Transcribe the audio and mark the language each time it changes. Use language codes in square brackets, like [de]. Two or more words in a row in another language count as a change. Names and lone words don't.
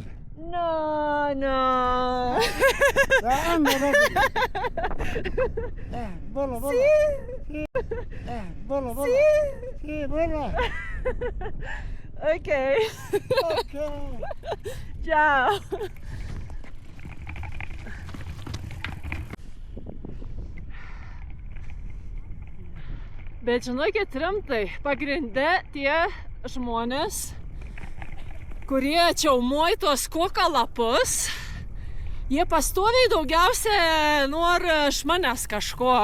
[es] No. Ya, anda, bola. Sí. Bola. Sí, bola. [en] Okay. Okay. [it] Ciao. [lt] Bet žinokit, rimtai, pagrinde tie žmonės, kurie čiaumoja tuos koka lapus, jie pastoviai daugiausia nori iš manęs kažko.